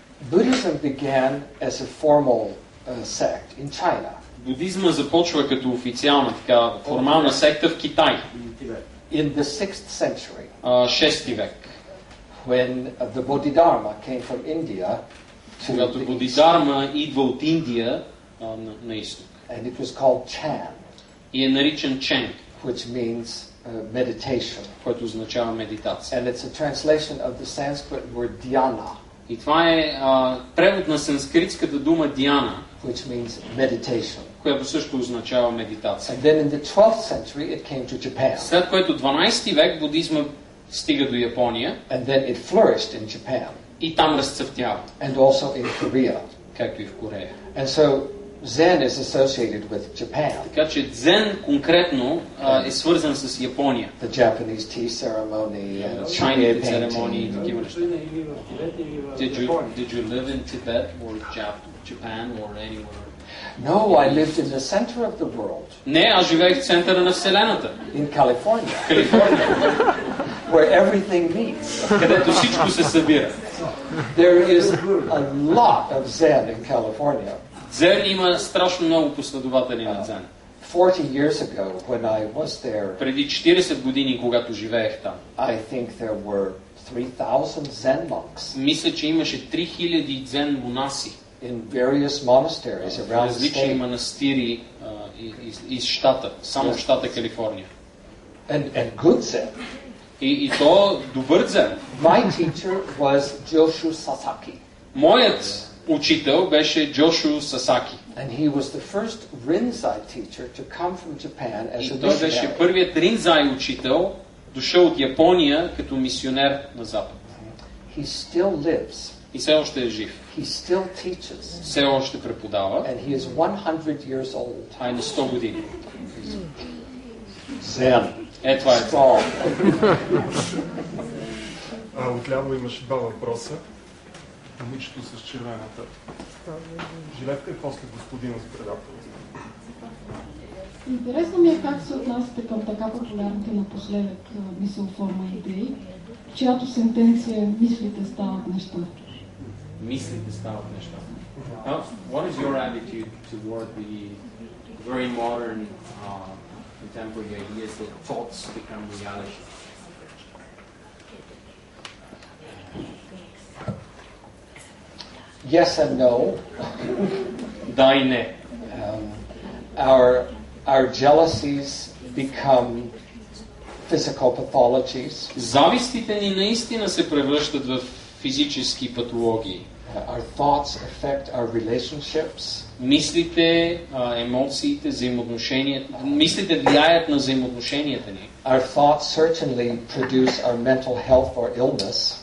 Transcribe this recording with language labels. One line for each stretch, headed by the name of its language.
English: Buddhism began as a formal sect in China.
Bulgarian: Будизма започва като официална, така формална секта в Китай.
English: In the 6th century,
Bulgarian: 6 век,
English: when the Bodhidharma came from India,
Bulgarian: когато Бодхидharma идва от Индия на изток,
English: and it was called Chan,
Bulgarian: и е наричан Чен,
English: which means meditation,
Bulgarian: което означава медитация.
English: and it's a translation of the Sanskrit word dhyana,
Bulgarian: и това е превод на санскритската дума дhyana,
English: which means meditation.
Bulgarian: която също означава медитация.
English: And then in the 12th century it came to Japan.
Bulgarian: След което 12 век будизма стига до Япония.
English: And then it flourished in Japan.
Bulgarian: И там разцъфтява.
English: And also in Korea.
Bulgarian: Както и в Корея.
English: And so Zen is associated with Japan.
Bulgarian: Така че Дзен конкретно е свързан с Япония.
English: The Japanese tea ceremony and
Bulgarian: чайните церемонии и такива неща.
English: Did you live in Tibet or Japan or anywhere? No, I lived in the center of the world.
Bulgarian: Не, аз живеех в центъра на Вселената.
English: In California.
Bulgarian: Калифорния.
English: Where everything meets.
Bulgarian: Където всичко се събира.
English: There is a lot of Zen in California.
Bulgarian: Дзен има страшно много последователи на Дзен.
English: 40 years ago, when I was there,
Bulgarian: преди 40 години, когато живеех там,
English: I think there were 3,000 Zen monks.
Bulgarian: Мисля, че имаше 3000 дзен монаси.
English: In various monasteries around the
Bulgarian: различни
English: state.
Bulgarian: манастири из щата, само в щата Калифорния.
English: And good Zen.
Bulgarian: И то добър дзен.
English: My teacher was Joshu Sasaki.
Bulgarian: Моят учител беше Джошо Сасаки.
English: And he was the first Rinzai teacher to come from Japan as a
Bulgarian: И той беше
English: missionary.
Bulgarian: първият Ринзай учител, дошъл от Япония като мисионер на Запад.
English: He still lives
Bulgarian: И все още е жив.
English: He still teaches.
Bulgarian: Все още преподава.
English: And he is 100 years old.
Bulgarian: А е на 100 години.
English: Zen.
Bulgarian: Е, това е. Отляво имаше два въпроса. Момичето с червената жилетка и после господина с предателство. Интересно ми е как се отнасяте към така популярните напоследък мисълформа идеи, чиято сентенция е мислите стават неща. Мислите стават неща.
English: What is your attitude toward the very modern contemporary ideas that thoughts become reality? Yes and no.
Bulgarian: Да и не.
English: Our jealousies become physical pathologies.
Bulgarian: Завистите ни наистина се превръщат в физически патологии.
English: Our thoughts affect our relationships.
Bulgarian: Мислите, емоциите, взаимоотношенията, мислите влияят на взаимоотношенията ни.
English: Our thoughts certainly produce our mental health or illness.